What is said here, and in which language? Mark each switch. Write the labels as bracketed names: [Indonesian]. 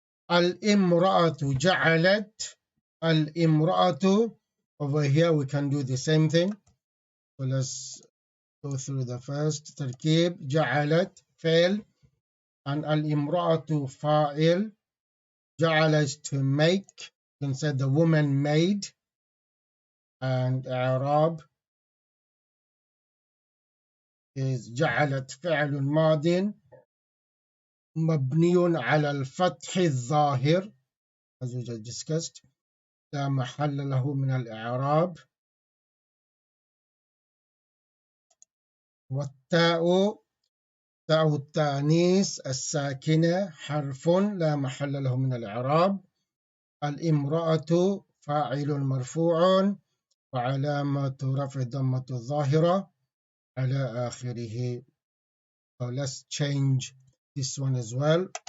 [Arabic] Al-imra'atu ja'alat. Al-imra'atu. [English] Over here we can do the same thing. So let's go through the first تركيب. [Arabic] جعلت فعل and al-imra'atu fa'il. [English] جعل is to make. You can say the woman made. [Arabic] And i'rab is جعلت فعل ماض مبني على الفتح الظاهر [English] as we just discussed [Arabic] لا محل له من الإعراب. والتاء تاء التانيث الساكنة حرف لا محل له من الإعراب. الامرأة فاعل مرفوع وعلامة رفع الضمة الظاهرة على آخره. [English] So let's change this one as well.